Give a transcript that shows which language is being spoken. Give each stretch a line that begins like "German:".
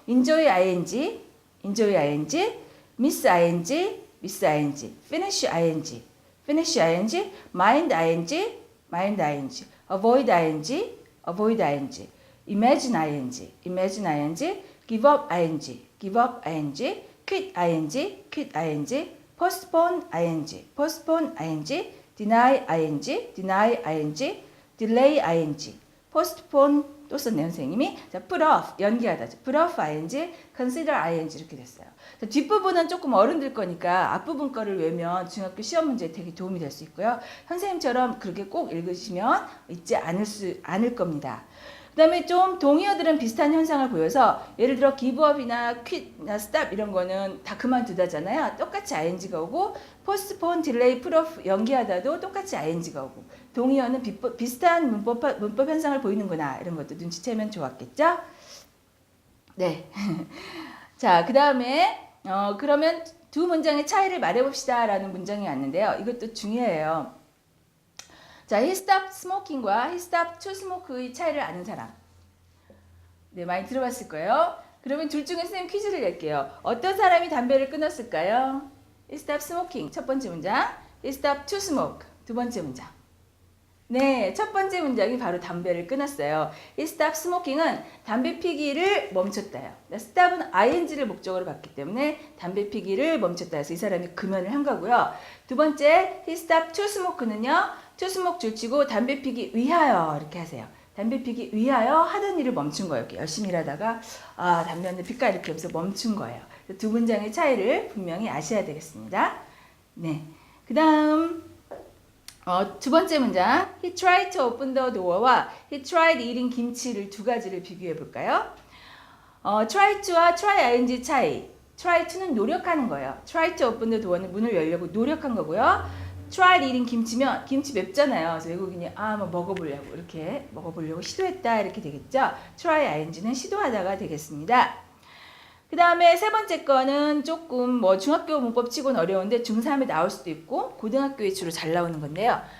English: enjoy ing, enjoy ing, miss ing, miss ing, finish ing, finish ing, mind ing, mind ing, avoid ing, avoid ing, imagine ing, imagine ing, give up ing, give up ing, quit ing, quit ing, postpone ing, postpone ing, deny ing, deny ing, delay ing, postpone
Korean: 또 썼네요, 선생님이. 자,
English: put off,
Korean: 연기하다.
English: put off ing, consider ing
Korean: 이렇게 됐어요. 자, 뒷부분은 조금 어른들 거니까 앞부분 거를 외우면 중학교 시험 문제에 되게 도움이 될 수 있고요. 선생님처럼 그렇게 꼭 읽으시면 잊지 않을 겁니다. 그 다음에 좀 동의어들은 비슷한 현상을 보여서, 예를 들어 give up이나 quit나 stop 이런 거는 다 그만두다잖아요. 똑같이 ing가 오고, postpone, delay, put off 연기하다도 똑같이 ing가 오고, 동의어는 비슷한 문법 현상을 보이는구나, 이런 것도 눈치채면 좋았겠죠? 네. 자, 그 다음에 그러면 두 문장의 차이를 말해봅시다 라는 문장이 왔는데요. 이것도 중요해요. 자,
English: he stopped smoking
Korean: 과
English: he stopped to smoke
Korean: 의 차이를 아는 사람. 네, 많이 들어봤을 거예요. 그러면 둘 중에 선생님 퀴즈를 낼게요. 어떤 사람이 담배를 끊었을까요?
English: he stopped smoking,
Korean: 첫 번째 문장.
English: he stopped to smoke,
Korean: 두 번째 문장. 네, 첫 번째 문장이 바로 담배를 끊었어요.
English: he stopped smoking
Korean: 은 담배 피기를 멈췄다요. stop은 ing를 목적으로 봤기 때문에 담배 피기를 멈췄다 해서 이 사람이 금연을 한 거고요. 두 번째,
English: he stopped to smoke
Korean: 는요, to smoke 줄치고 담배 피기 위하여 이렇게 하세요. 담배 피기 위하여 하던 일을 멈춘 거예요. 이렇게 열심히 일하다가 담배 한 대 피까 이렇게 하면서 멈춘 거예요. 두 문장의 차이를 분명히 아셔야 되겠습니다. 네, 그 다음 두 번째 문장,
English: he tried to open the door
Korean: 와
English: he tried eating
Korean: 김치를 두 가지를 비교해 볼까요?
English: try to와 try ing
Korean: 차이.
English: try to는
Korean: 노력하는 거예요.
English: try to open the door는
Korean: 문을 열려고 노력한 거고요.
English: try eating
Korean: 김치면 김치 맵잖아요. 그래서 외국인이 뭐 먹어보려고 이렇게 먹어보려고 시도했다 이렇게 되겠죠. try ing는 시도하다가 되겠습니다. 그 다음에 세 번째 거는 조금 중학교 문법 치고는 어려운데 중3에 나올 수도 있고 고등학교에 주로 잘 나오는 건데요.